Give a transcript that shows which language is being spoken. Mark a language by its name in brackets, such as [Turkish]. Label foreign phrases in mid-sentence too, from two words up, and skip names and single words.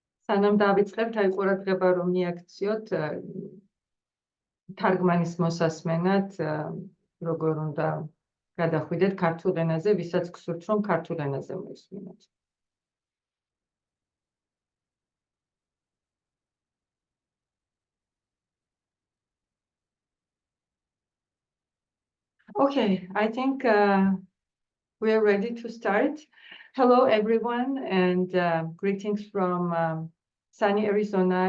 [Georgian] სანამ დავიწყებთ, აი ყურადღება რომ მიაქციოთ თარგმანის მოსასმენად, როგორ უნდა გადახვიდეთ ქართულ ენაზე, ვისაც გსურთ რომ ქართულ ენაზე მოისმინოთ. [English] Okay, I think we are ready to start. Hello, everyone, and greetings from sunny Arizona.